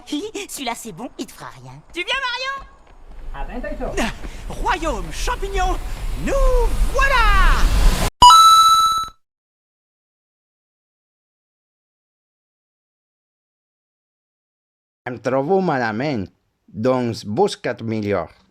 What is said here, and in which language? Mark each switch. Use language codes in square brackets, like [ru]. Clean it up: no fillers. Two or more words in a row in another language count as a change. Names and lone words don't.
[fr] Celui-là, c'est bon, il te fera rien. Tu viens, Marion? [ca] Atenta, això. [fr] Royaume champignon, nous voilà! [ca] Em trobo malament, doncs busca't millor.